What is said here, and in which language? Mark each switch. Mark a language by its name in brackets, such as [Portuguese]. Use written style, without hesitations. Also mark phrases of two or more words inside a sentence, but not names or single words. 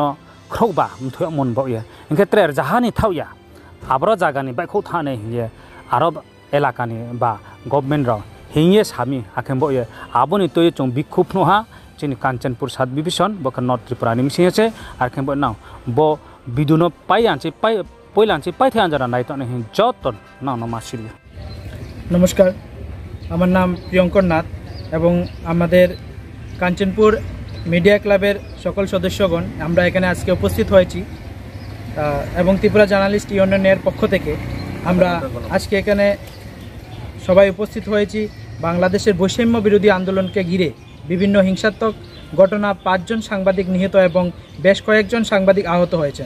[Kok Borok] ख्रोबा मुथो मनबो ये इनके ट्रेर जहानी थावया आब्रो जागानि बाइखौ थाने हिये आरब एलाकानि बा गभर्नमेंट रो हिये सामी आखेमबो ये आबोनि तोय चों बिखुपनोहा चिनि कांचनपुर सात डिविजन बख नॉर्थ त्रिपुरा नि मिसिंसे आखेमबो नाव बो बिदुनो पाइयानसे पयलानसे पाइथे आंजारा नाइतने हि जतन नाव मासिरि। [Bangla] नमस्कार, আমার নাম প্রিয়ঙ্কর নাথ এবং আমাদের কাঞ্চনপুর মিডিয়া ক্লাবের সকল সদস্যগণ আমরা এখানে আজকে উপস্থিত হয়েছি এবং ত্রিপুরা জার্নালিস্ট ইউনিয়নের পক্ষ থেকে আমরা আজকে এখানে সবাই উপস্থিত হয়েছি বাংলাদেশের বৈষম্য বিরোধী আন্দোলনকে ঘিরে বিভিন্ন হিংসাত্মক ঘটনা 5 জন সাংবাদিক নিহত এবং বেশ কয়েকজন সাংবাদিক আহত হয়েছেন।